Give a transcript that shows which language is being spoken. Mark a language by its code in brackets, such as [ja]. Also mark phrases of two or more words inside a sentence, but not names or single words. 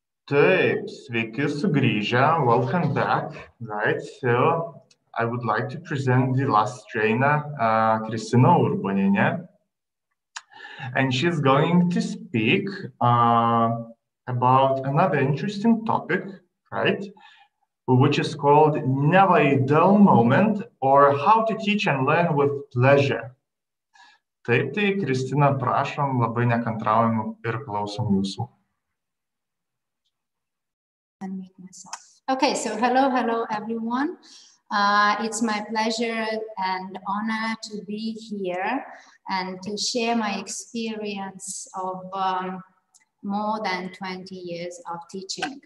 [lt] Taip, sveiki sugrįžę, [en] welcome back, right? So I would like to present the last trainer, Kristina Urbanienė, and she's going to speak about another interesting topic, right? Which is called Never a Dull Moment, or How to Teach and Learn with Pleasure. [lt] Taip, tai Kristina, prašom, labai nekantraujam ir klausom jūsų. [en] Unmute myself. Okay, so hello everyone. It's my pleasure and honor to be here and to share my experience of more than 20 years of teaching.